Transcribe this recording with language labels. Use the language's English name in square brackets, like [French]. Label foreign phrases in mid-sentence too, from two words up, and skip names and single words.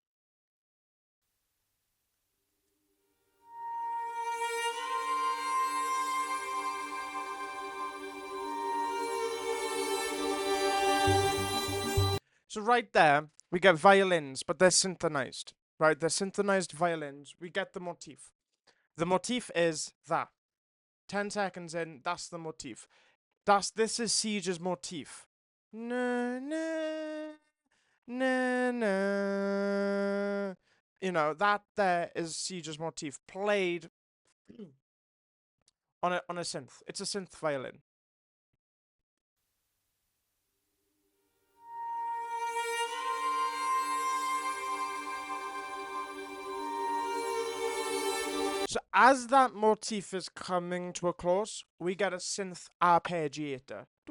[English] So right there, we get violins, but they're synchronized. Right, they're synchronized violins. We get the motif. The motif is that. 10 seconds in, that's the motif. This is Siege's motif. Na na na na. That there is Siege's motif played on a synth. It's a synth violin. So as that motif is coming to a close, we get a synth arpeggiator.